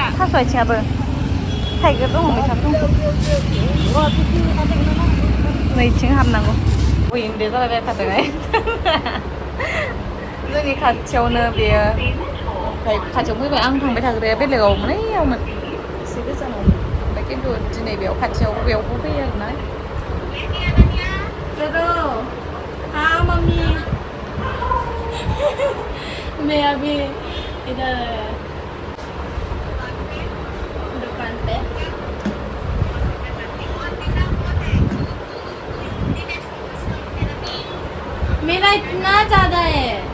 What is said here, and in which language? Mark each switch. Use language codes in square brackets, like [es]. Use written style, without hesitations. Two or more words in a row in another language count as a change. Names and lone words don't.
[brx] थास' आथिङाबो थाइगिर दङ मैथा दं नैथिं हाबनांगौ उइन्डे जालायबाय थादोंहाय जोंनि खाथियावनो बेयो ओमफ्राय खाथियाव फैबाय आं थांबाय थाग्राया बेलेगावमोन ओइयावमोन एसे गोजानावमोन ओमफ्राय खिन्थु दिनै बेयाव खाथियाव बेयावबो फैयो आरोना [hi] हाँ मम्मी मैं अभी इधर दुकान पे मेरा इतना ज्यादा है